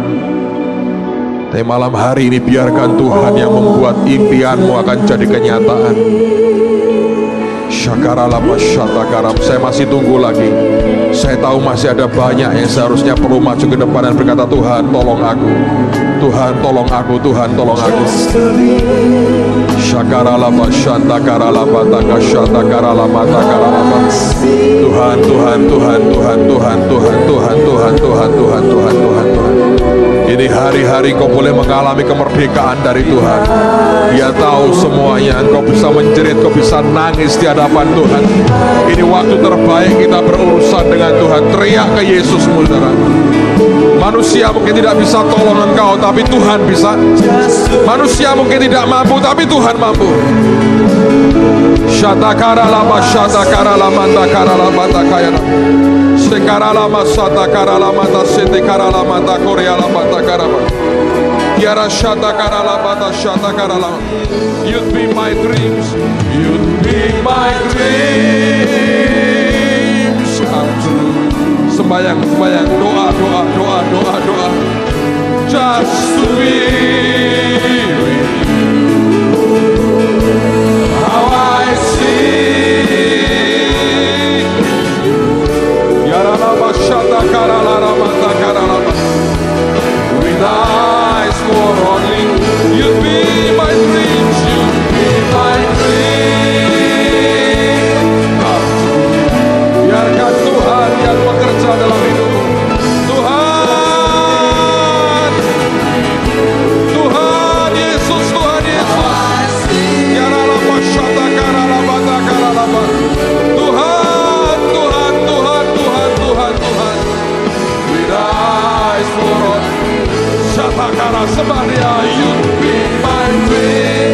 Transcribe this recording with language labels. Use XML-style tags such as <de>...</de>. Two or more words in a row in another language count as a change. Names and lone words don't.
<id>Tapi malam hari ini biarkan Tuhan yang membuat impianmu akan jadi kenyataan. Syakaralah masyatakaram. Saya masih tunggu lagi. Saya tahu masih ada banyak yang seharusnya perlu maju ke depan dan berkata, Tuhan tolong aku, Tuhan tolong aku, Tuhan tolong aku. Syakaralah masyatakalah bataka syatakalah matakalah. Tuhan, Tuhan, Tuhan, Tuhan, Tuhan, Tuhan, Tuhan, Tuhan, Tuhan, Tuhan, Tuhan, Tuhan, Tuhan. Ini hari-hari kau boleh mengalami kemerdekaan dari Tuhan. Dia tahu semuanya. Engkau bisa menjerit, kau bisa nangis di hadapan Tuhan. Ini waktu terbaik kita berurusan dengan Tuhan. Teriak ke Yesus, saudara. Manusia mungkin tidak bisa tolong engkau, tapi Tuhan bisa. Manusia mungkin tidak mampu, tapi Tuhan mampu. Shatakara lama, shatakara lama, takara lama, takayana. Sekara lama, shatakara lama, setekara lama, takoria lama, takara lama. Tiara shatakara lama, shatakara lama.</id> <en>You'd be my dreams, you'd be my dreams come true.</en> <id>Sembayang, sembayang, doa, doa, doa, doa, doa.</id> <en>Just to be with you. How I see. Yaralama shatakara lama, takara lama. With eyes for only you'd be my dreams, you'd be my dream come true.</en> <id>Biarkan Tuhan yang bekerja dalam hidupmu. Tuhan, Tuhan Yesus, Tuhan Yesus. Yaralama shatakara lama. Tuhan, Tuhan, Tuhan, Tuhan, Tuhan, Tuhan.</id> <en>With eyes for all. Shatakara sebaria, you'd be my dream.</en>